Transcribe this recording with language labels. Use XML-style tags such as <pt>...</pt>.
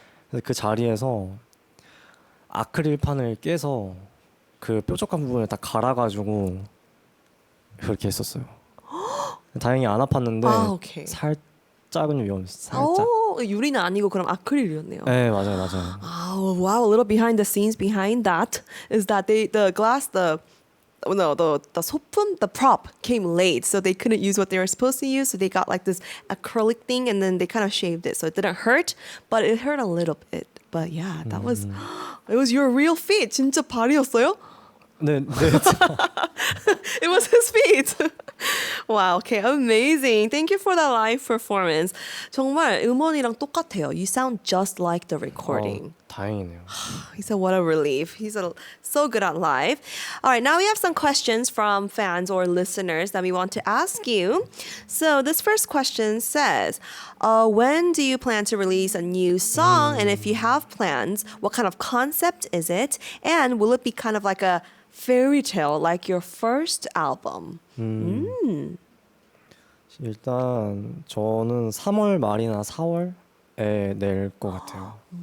<ko>그래서 그 자리에서 아크릴판을 깨서 그 뾰족한 부분을 딱 갈아가지고 그렇게 했었어요. 다행히 안 아팠는데 살짝은 위험했어요. 살짝. 유리는 아니고 그럼 아크릴이었네요. 네, 맞아요.</ko> <en>Oh, wow, a little behind the scenes behind that is that the 소품, the prop came late, so they couldn't use what they were supposed to use, so they got like this acrylic thing and then they kind of shaved it, so it didn't hurt, but it hurt a little bit. But yeah, that was it was your real feet.</en> <ko>진짜 발이었어요? 네.</ko> <en>It was his feet. Wow, okay, amazing. Thank you for that live performance.</en> <ko>정말 음원이랑 똑같아요.</ko> <en>You sound just like the recording.</en> <ko>다행이네요.</ko> <en>He said, what a relief. He's so good at live. All right, now we have some questions from fans or listeners that we want to ask you. So this first question says, when do you plan to release a new song? And if you have plans, what kind of concept is it? And will it be kind of like a fairy tale like your first album? 일단 저는 3월 말이나 4월에 낼 것 같아요.</en>